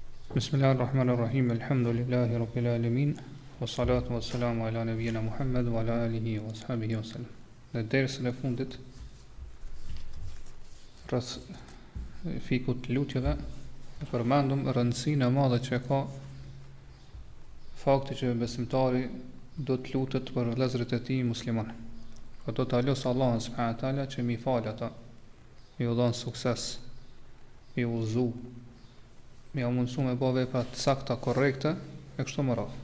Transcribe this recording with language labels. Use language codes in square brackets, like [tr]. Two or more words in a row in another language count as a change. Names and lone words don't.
[ar] بسم الله الرحمن الرحيم. الحمد لله رب العالمين. والصلاة والسلام على نبينا محمد وعلى آله وأصحابه وسلم. [sq] Në dersën e fundit rreth fikut të lutjeve e përmendëm rëndësinë e madhe që ka fakti që besimtari do të lutet për vëllezërit e tij musliman. Po do ta lutoj Allahun [ar] سبحانه وتعالى [sq] që mi fal ata, mi u dhon sukses, mi u udhëzu, mi u mundësu me bëj vepra të sakta, korrekte e kështu me radhë.